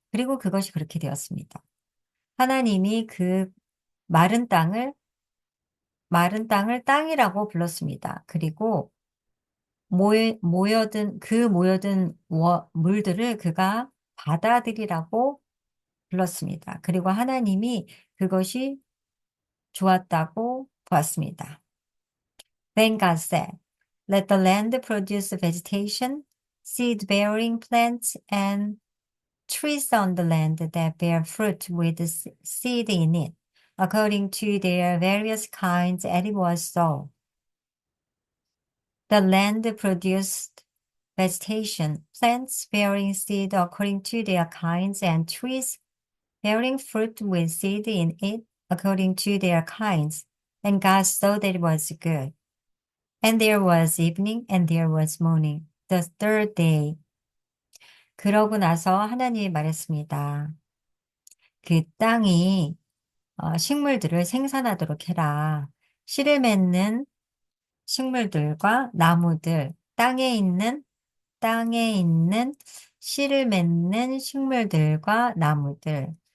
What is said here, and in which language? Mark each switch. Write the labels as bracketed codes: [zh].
[ko] 그리고 그것이 그렇게 되었습니다. 하나님이 그 마른 땅을 땅이라고 불렀습니다. 그리고 모여든 물들을 그가 바다들이라고 불렀습니다. 그리고 하나님이 그것이 좋았다고 보았습니다. [en] Then God said, let the land produce vegetation, seed-bearing plants, and trees on the land that bear fruit with seed in it, according to their various kinds, and it was so. The land produced vegetation, plants bearing seed according to their kinds, and trees bearing fruit with seed in it according to their kinds. And God saw that it was good. And there was evening and there was morning, the third day. [ko] 그러고 나서 하나님이 말했습니다. 그 땅이 식물들을 생산하도록 해라. 씨를 맺는 식물들과 나무들, 땅에 있는 씨를 맺는 식물들과 나무들.